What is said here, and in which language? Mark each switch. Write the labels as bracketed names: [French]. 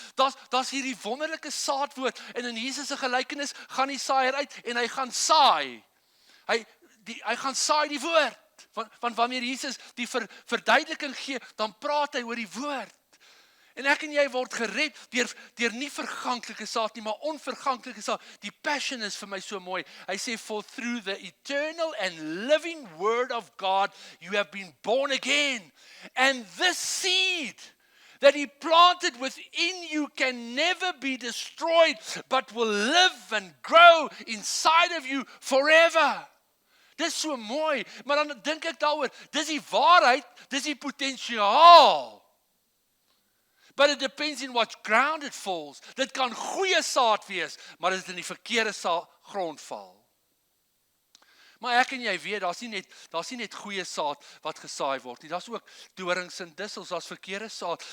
[Afrikaans] Daar's hierdie wonderlike saadwoord, en in Jesus se gelykenis gaan die saaier uit, en hy gaan saai. Hy gaan saai die woord, want wanneer Jesus die verduideliking gee, dan praat hy oor die woord. En ek en jy word gered deur nie verganklike saad nie, maar onverganklike saad. Die passion is vir my so mooi. Hy sê, [English] for through the eternal and living word of God, you have been born again. And this seed that he planted within you can never be destroyed, but will live and grow inside of you forever. [Afrikaans] Dis so mooi, maar dan dink ek daaroor, dis die waarheid, dis die potensiaal. [English] But it depends in what ground it falls. [Afrikaans] Dit kan goeie saad wees, maar dit in die verkeerde grond val. Maar ek en jy weet, daar's nie net goeie saad wat gesaai word nie. Daar's ook dorings en dissels, daar's verkeerde saad.